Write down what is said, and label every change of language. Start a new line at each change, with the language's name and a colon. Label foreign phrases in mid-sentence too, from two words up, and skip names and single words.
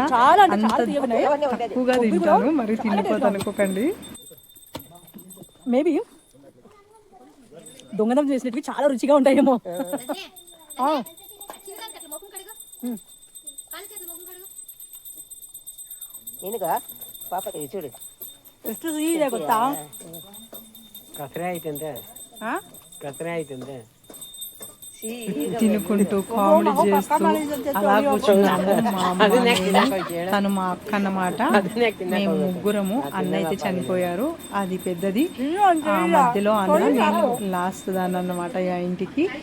Telugu: అంత తక్కువగా తింటాను, మరి తిండిపోతాను అనుకోకండి. మేబీ దొంగతనం చేసినట్టు చాలా రుచిగా ఉంటాయేమో. ఏనుగా పాపకి చూడు
Kannada: ಎಷ್ಟು ಸಿಹಿ ಇದೆ ಗೊತ್ತಾ? ಕಸರೆ ಆಯ್ತಂತೆ ಕಸರೆ ಆಯ್ತಂತೆ.
Telugu: తినుకుంటూ కామెడీ చేస్తూ అలా కూర్చున్నాము. మా అమ్మ, తను మా అక్క అన్నమాట. మేము ముగ్గురము. అన్న అయితే చనిపోయారు, అది పెద్దది. ఆ మధ్యలో అన్న, నేను లాస్ట్ దాన్ని అన్నమాట ఆ ఇంటికి.